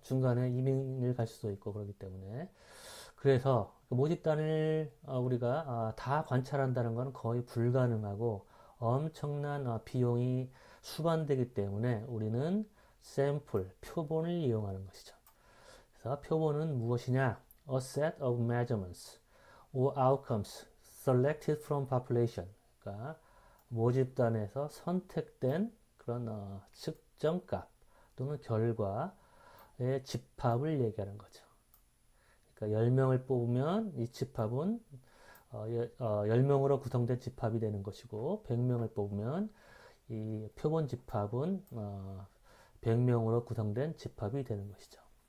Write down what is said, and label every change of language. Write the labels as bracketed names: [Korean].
[Korean] 중간에 이민을 갈 수도 있고 그렇기 때문에 그래서 그 모집단을 우리가 다 관찰한다는 건 거의 불가능하고 엄청난 비용이 수반되기 때문에 우리는 샘플, 표본을 이용하는 것이죠. 그래서 표본은 무엇이냐? [English] A set of measurements or outcomes selected from population. [Korean] 그러니까 모집단에서 선택된 그런 측정값 또는 결과의 집합을 얘기하는 거죠. 그러니까 10명을 뽑으면 이 집합은 10명으로 구성된 집합이 되는 것이고 100명을 뽑으면 이 표본 집합은 100명으로 구성된 집합이 되는 것이죠.